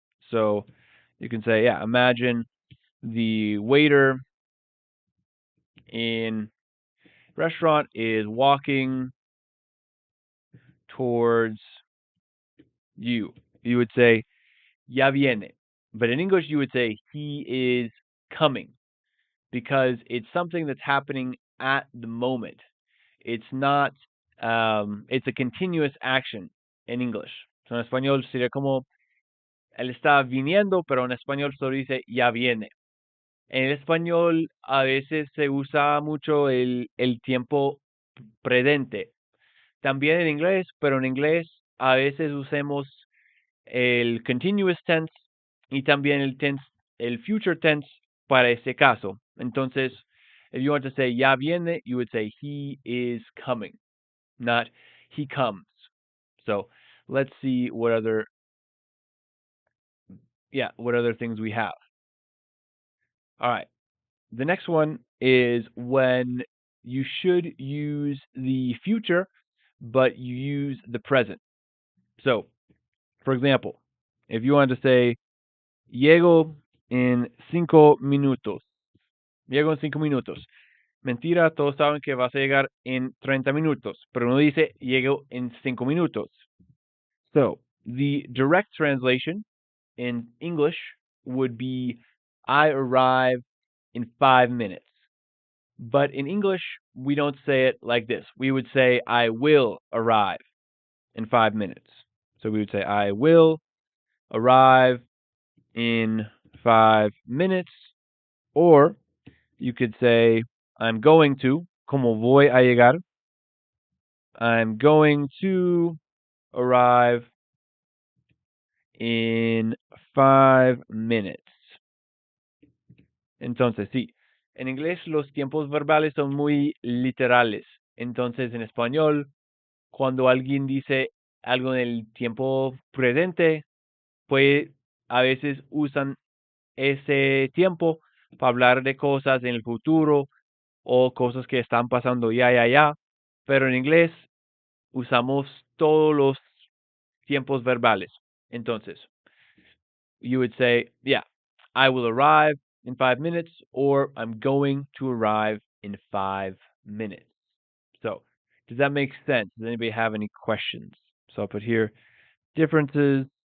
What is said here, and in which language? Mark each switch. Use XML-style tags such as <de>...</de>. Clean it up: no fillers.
<en>So you can say, yeah, imagine the waiter in restaurant is walking towards you. You would say</en> <es>ya viene.</es> <en>But in English you would say he is coming because it's something that's happening at the moment. It's not it's a continuous action in English.</en> <es>So en español sería como él está viniendo, pero en español solo dice ya viene. En el español a veces se usa mucho el tiempo presente. También en inglés, pero en inglés a veces usemos el continuous tense y también el future tense para ese caso. Entonces,</es> <en>if you want to say</en> <es>ya viene,</es> <en>you would say he is coming, not he comes. So let's see what other things we have. All right. The next one is when you should use the future, but you use the present. So, for example, if you want to say,</en> <es>llego en 5 minutos.</es> <en>Llego en 5 minutos.</en> <es>Mentira, todos saben que vas a llegar en 30 minutos, pero uno dice, llego en 5 minutos.</es> <en>So, the direct translation in English would be, I arrive in 5 minutes. But in English, we don't say it like this. We would say, I will arrive in 5 minutes. So we would say, I will arrive in 5 minutes. Or you could say, I'm going to,</en> <es>como voy a llegar.</es> <en>I'm going to arrive in 5 minutes.</en> <es>Entonces, sí, en inglés los tiempos verbales son muy literales. Entonces, en español, cuando alguien dice algo en el tiempo presente, pues a veces usan ese tiempo para hablar de cosas en el futuro o cosas que están pasando ya. Pero en inglés usamos todos los tiempos verbales. Entonces,</es> <en>you would say, yeah, I will arrive in 5 minutes, or I'm going to arrive in 5 minutes. So, does that make sense? Does anybody have any questions? So I'll put here differences</en>